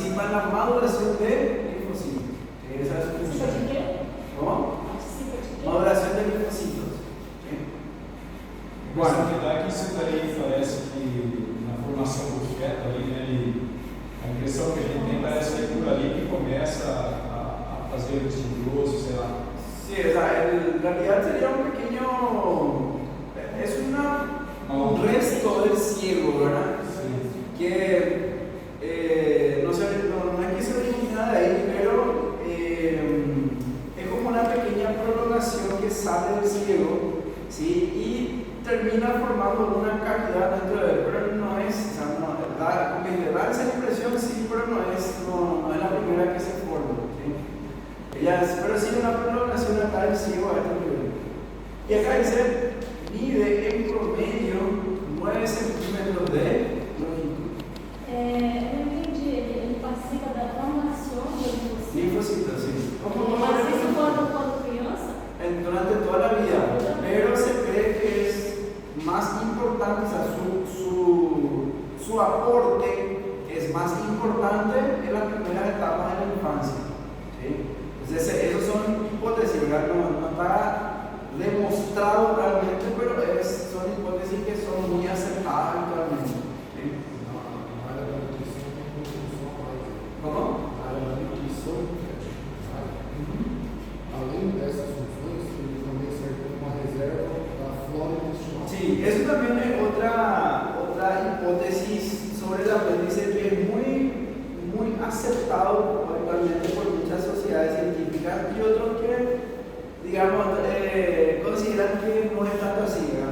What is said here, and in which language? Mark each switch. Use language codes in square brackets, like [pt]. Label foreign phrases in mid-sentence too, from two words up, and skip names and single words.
[es] en la maduración de linfocitos. Esa es su ¿Participa de función. qué? ¿Cómo? [pt] Participa de quê? [es] Maduración de linfocitos. ¿Sí? [pt] Bueno, que dá que isso daí parece que na formação do feto ali, né, a impressão que a gente tem parece que é por ali que começa a fazer o intestino grosso, sei lá. [es] Sí, o sea, en realidad sería un pequeño, es un resto del ciego, ¿verdad? [pt] Sim. [es] Que no es que se origine nada de ahí, pero es como una pequeña prolongación que sale del ciego, ¿sí? Y termina formando una cavidad dentro de él, pero no es, o sea, no, me da esa impresión, sí, pero no es la primera que se forma, ¿sí? Pero sí una prolongación acá del ciego a este nivel. Y acá dice, mide en promedio 9 centímetros de longitud. [pt] Eu não entendi. Ele participa da formação do linfocito. [es] Linfocitos, sí. [pt] Mas isso quando criança? [es] Durante toda la vida, pero se cree que es más importante, o sea, su aporte es más importante en las primeras etapas de la infancia. ¿Sí? Entonces, esos son hipótesis, ¿verdad? No está demostrado realmente, pero son hipótesis que son muy acertadas actualmente. ¿Sí? [pt] Na área da nutrição tem uma função a mais. [es] ¿Cómo? [pt] Na área da nutrição, além dessas funções, ele também serve como uma reserva da flora intestinal. [es] Sí, eso también es otra hipótesis sobre el apéndice que es muy aceptado actualmente por muchas sociedades científicas y otros que, digamos, consideran que no es tanto así, ¿verdad?